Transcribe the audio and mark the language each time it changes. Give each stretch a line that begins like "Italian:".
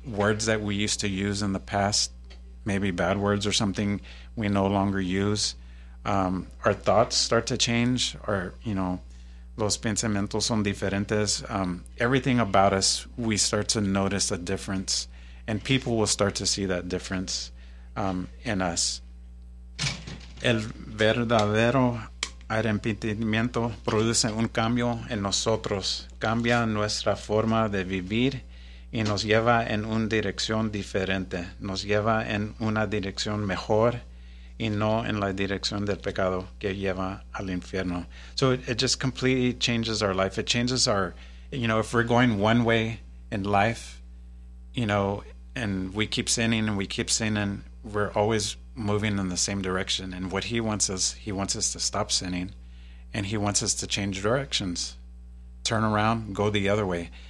English: Words that we used to use in the past, maybe bad words or something, we no longer use. Our thoughts start to change. Our, you know,
Spanish: los pensamientos son diferentes.
English: Everything about us, we start to notice a difference. And people will start to see that difference in us.
Spanish: El verdadero arrepentimiento produce un cambio en nosotros. Cambia nuestra forma de vivir y nos lleva en una dirección diferente. Nos lleva en una dirección mejor y no en la dirección del pecado que lleva al infierno.
English: So it just completely changes our life. It changes our, you know, if we're going one way in life, you know, and we keep sinning and we keep sinning, we're always moving in the same direction. And what he wants us to stop sinning, and he wants us to change directions, turn around, go the other way.